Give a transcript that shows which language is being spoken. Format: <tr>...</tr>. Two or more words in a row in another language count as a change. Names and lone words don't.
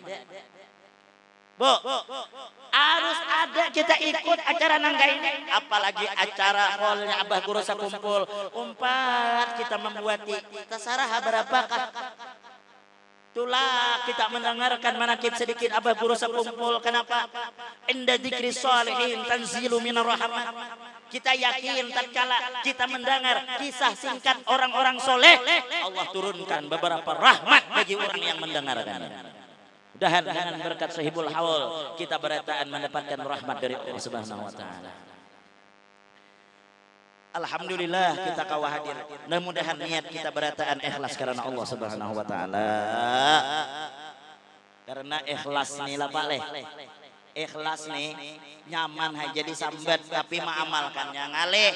<id>Bu, harus ada kita ikut acara nangga ini. Apalagi acara hallnya Abah Guru Sakumpul. Umpat kita membuati. Terserah berapakah. Itulah kita mendengarkan manakib sedikit Abah Guru Sakumpul. Kenapa?</id> <ar>عند ذكر الصالحين تنزل الرحمة.</ar> <id>Kita yakin tatkala kita mendengar kisah singkat orang-orang soleh, Allah turunkan beberapa rahmat bagi orang yang mendengarkan. Mudahan dengan berkat Sahibul Haul kita berataan mendapatkan rahmat dari Allah</id> <ar>سبحانه وتعالى.</ar> <id>Alhamdulillah kita kawah hadir. Mudah-mudahan niat kita berataan ikhlas karena Allah</id> <ar>سبحانه وتعالى.</ar> <id>Karena ikhlas nih lah Pak Leh.</id> <bjn>Ikhlas nih nyaman aja disambat tapi mengamalkannya ngalih.</bjn>